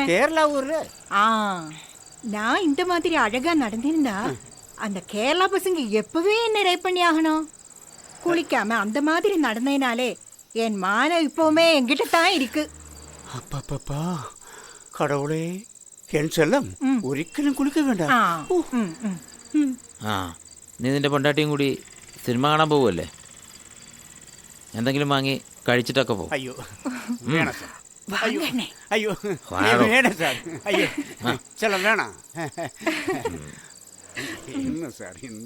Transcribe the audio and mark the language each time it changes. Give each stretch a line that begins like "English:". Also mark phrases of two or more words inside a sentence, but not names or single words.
Tamil: கேரளா ஊர்ல. நான் இந்த மாதிரி அழகா நடந்திருந்தா அந்த கேரளா பசங்க எப்பவே என்ன ரேப் பண்ணி ஆகணும். குளிக்காம அந்த மாதிரி நடந்தேனாலே என் மானம் இப்பவுமே என்கிட்ட தான் இருக்கு. அப்பப்பா கடவுளே,
Malayalam: എൻ ചെല്ലം ഒരിക്കലും കുളിക്ക വേണ്ട. നീ നിന്റെ പൊണ്ടാട്ടിയും കൂടി സിനിമ കാണാൻ പോവുമല്ലേ? എന്തെങ്കിലും വാങ്ങി കഴിച്ചിട്ടൊക്കെ പോകും. അയ്യോ വേണം സാർ. അയ്യോ വേണം സാർ. അയ്യോ ചെല്ലം വേണം. ഇന്ന് സാർ എന്ത്